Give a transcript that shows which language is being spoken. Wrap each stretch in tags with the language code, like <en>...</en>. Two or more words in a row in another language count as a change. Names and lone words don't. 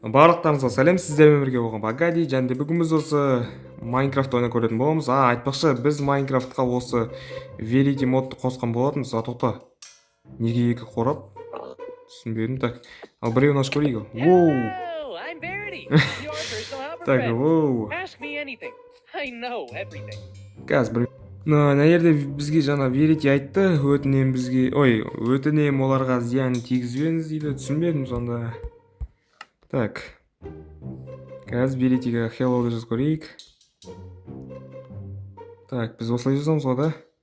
<kk>Барлықтарыңызға сәлем, сіздермен бірге болған Багади және де бүгін біз осы Майнкрафт ойнап көретін боламыз. Айтпақшы, біз Майнкрафтқа осы Verity модты қосқан болатынбыз. Тоқта. Неге екі қорап? Түсінбедім. Так. Ал біреуін ашып көрейік. Воу.</kk> <en>Hello, I'm Verity, your personal helper</en> <kk>Так,</kk> <en>friend.</en> <kk>воу.</kk> <en>Ask me anything. I know everything.</en> <kk>Қазір бір мына жерде бізге жаңа Verity айтты, өтінем бізге, өтінем оларға зиян тигізбеңіз дейді. Түсінбедім сонда. Так. Қазір Verity'ге hello жазып көрейік. Так, біз осылай жазамыз ғой, да?</kk>